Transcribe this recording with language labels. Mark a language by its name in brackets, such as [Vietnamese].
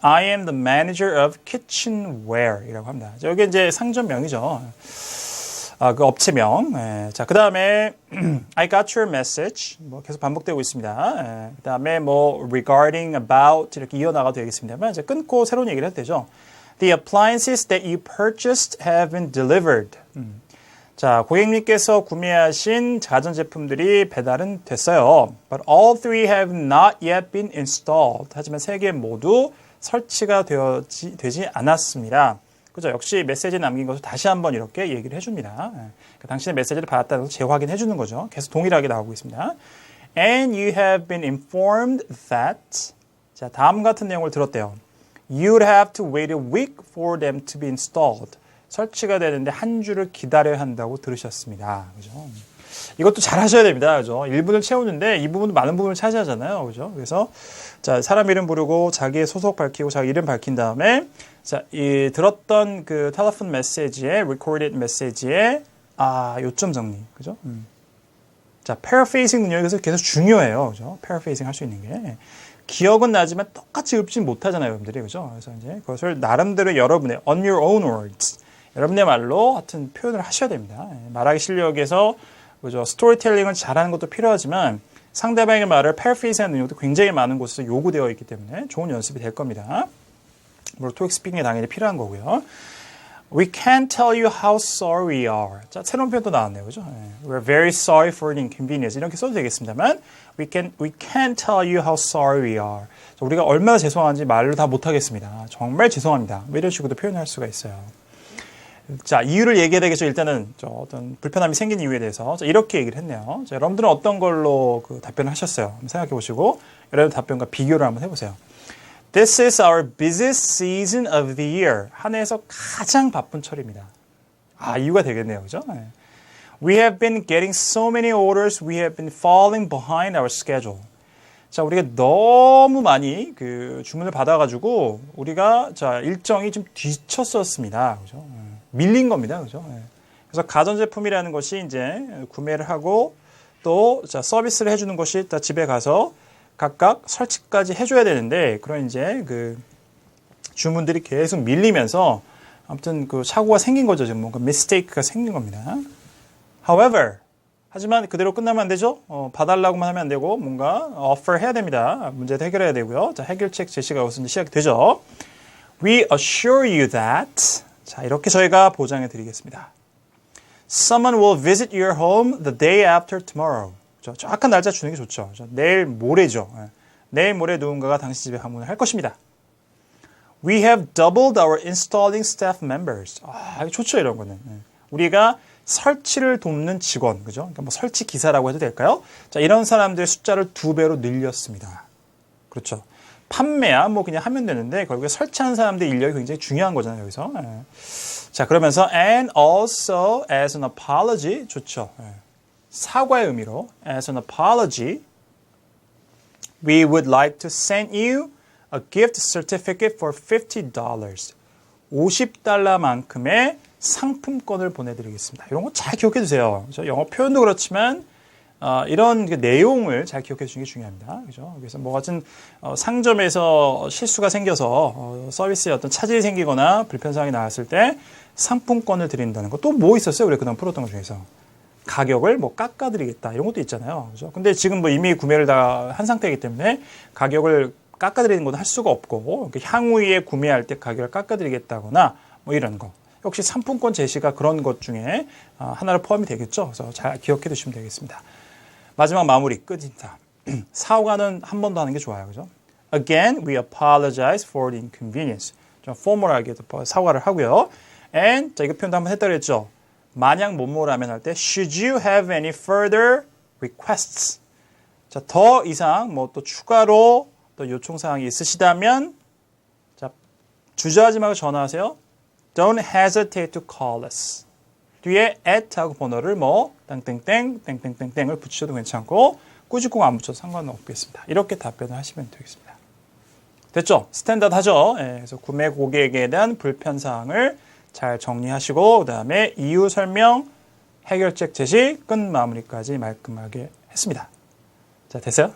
[English] I am the manager of kitchenware [Korean] 이라고 합니다. 여기 이제 상점명이죠. 그 업체명. 예. 자, 그 다음에 [English] I got your message. [Korean] 뭐 계속 반복되고 있습니다. 예. 그 다음에 뭐 regarding, about 이렇게 이어나가도 되겠습니다만 이제 끊고 새로운 얘기를 해도 되죠. [English] The appliances that you purchased have been delivered. [Korean] 자, 고객님께서 구매하신 가전제품들이 배달은 됐어요. [English] But all three have not yet been installed. [Korean] 하지만 세 개 모두 설치가 되지 않았습니다. 그죠? 역시 메시지 남긴 것을 다시 한번 이렇게 얘기를 해줍니다. 그러니까 당신의 메시지를 받았다는 것을 재확인해 주는 거죠. 계속 동일하게 나오고 있습니다. [English] And you have been informed that. [Korean] 자, 다음 같은 내용을 들었대요. [English] You'd have to wait a week for them to be installed. [Korean] 설치가 되는데 한 주를 기다려야 한다고 들으셨습니다. 그죠? 이것도 잘 하셔야 됩니다. 그죠? 1분을 채우는데 이 부분도 많은 부분을 차지하잖아요. 그죠? 그래서 자, 사람 이름 부르고 자기의 소속 밝히고 자기 이름 밝힌 다음에 자, 이 들었던 그 텔레폰 메시지에 recorded 메시지에 요점 정리. 그죠? 자, paraphrasing 능력이 그래서 계속 중요해요. 그죠? paraphrasing 할 수 있는 게. 기억은 나지만 똑같이 읊진 못하잖아요, 여러분들이. 그죠? 그래서 이제 그것을 나름대로 여러분의 [English] on your own words. [Korean] 여러분의 말로 하여튼 표현을 하셔야 됩니다. 말하기 실력에서 그죠? 스토리텔링을 잘하는 것도 필요하지만 상대방의 말을 paraphrase 하는 능력도 굉장히 많은 곳에서 요구되어 있기 때문에 좋은 연습이 될 겁니다. 물론 토익 스피킹에 당연히 필요한 거고요. [English] We can't tell you how sorry we are. [Korean] 자, 새로운 표현도 나왔네요. 그죠? [English] We're very sorry for the inconvenience. [Korean] 이렇게 써도 되겠습니다만 [English] we can't tell you how sorry we are. [Korean] 자, 우리가 얼마나 죄송한지 말로 다 못하겠습니다. 정말 죄송합니다. 뭐 이런 식으로도 표현할 수가 있어요. 자, 이유를 얘기해야 되겠죠. 일단은 어떤 불편함이 생긴 이유에 대해서 자, 이렇게 얘기를 했네요. 자, 여러분들은 어떤 걸로 그 답변을 하셨어요? 한번 생각해 보시고 여러분 답변과 비교를 한번 해보세요. [English] This is our busiest season of the year. [Korean] 한 해에서 가장 바쁜 철입니다. 아, 이유가 되겠네요. 그죠? 네. [English] We have been getting so many orders. We have been falling behind our schedule. [Korean] 자, 우리가 너무 많이 그 주문을 받아가지고 우리가 자, 일정이 좀 뒤쳤었습니다. 그죠? 밀린 겁니다. 그죠? 그래서 가전제품이라는 것이 이제 구매를 하고 또 자, 서비스를 해주는 것이 다 집에 가서 각각 설치까지 해줘야 되는데 그런 이제 그 주문들이 계속 밀리면서 아무튼 그 사고가 생긴 거죠. 지금 뭔가 미스테이크가 생긴 겁니다. However, 하지만 그대로 끝나면 안 되죠. 봐달라고만 하면 안 되고 뭔가 offer 해야 됩니다. 문제도 해결해야 되고요. 자, 해결책 제시가 우선 시작이 되죠. [English] We assure you that [Korean] 자, 이렇게 저희가 보장해 드리겠습니다. [English] Someone will visit your home the day after tomorrow. [Korean] 정확한 날짜 주는 게 좋죠. 내일 모레죠. 내일 모레 누군가가 당신 집에 방문을 할 것입니다. [English] We have doubled our installing staff members. [Korean] 아, 이거 좋죠, 이런 거는. 우리가 설치를 돕는 직원, 그죠? 그러니까 뭐 설치 기사라고 해도 될까요? 자, 이런 사람들의 숫자를 2배로 늘렸습니다. 그렇죠. 판매야 뭐 그냥 하면 되는데 결국에 설치하는 사람들의 인력이 굉장히 중요한 거잖아요, 여기서. 자, 그러면서 [English] and also as an apology [Korean] 좋죠. 사과의 의미로 [English] as an apology we would like to send you a gift certificate for $50. [Korean] $50만큼의 상품권을 보내드리겠습니다. 이런 거 잘 기억해 두세요. 영어 표현도 그렇지만 이런 그 내용을 잘 기억해 주시는 게 중요합니다. 그죠? 그래서 뭐 같은 상점에서 실수가 생겨서 서비스에 어떤 차질이 생기거나 불편사항이 나왔을 때 상품권을 드린다는 거. 또 뭐 있었어요? 우리 그다음 풀었던 것 중에서. 가격을 뭐 깎아드리겠다 이런 것도 있잖아요. 그죠? 근데 지금 뭐 이미 구매를 다 한 상태이기 때문에 가격을 깎아드리는 것도 할 수가 없고 향후에 구매할 때 가격을 깎아드리겠다거나 뭐 이런 거. 역시 상품권 제시가 그런 것 중에 하나로 포함이 되겠죠. 그래서 잘 기억해 두시면 되겠습니다. 마지막 마무리 끝입니다. 사과는 한 번 더 하는 게 좋아요. 그죠? [English] Again, we apologize for the inconvenience. [Korean] 좀 포멀하게 사과를 하고요. And 자 이거 표현도 한번 했다 그랬죠. 만약 뭐뭐라면 할 때 [English] should you have any further requests? [Korean] 자, 더 이상 뭐 또 추가로 또 요청 사항이 있으시다면 자, 주저하지 말고 전화하세요. [English] Don't hesitate to call us. [Korean] 뒤에 at하고 번호를 뭐 땡땡땡 땡땡땡땡을 붙이셔도 괜찮고 꾸짖고 안 붙여도 상관은 없겠습니다. 이렇게 답변을 하시면 되겠습니다. 됐죠? 스탠다드하죠? 그래서 구매 고객에 대한 불편 사항을 잘 정리하시고 그다음에 이유 설명, 해결책 제시, 끝 마무리까지 말끔하게 했습니다. 자, 됐어요?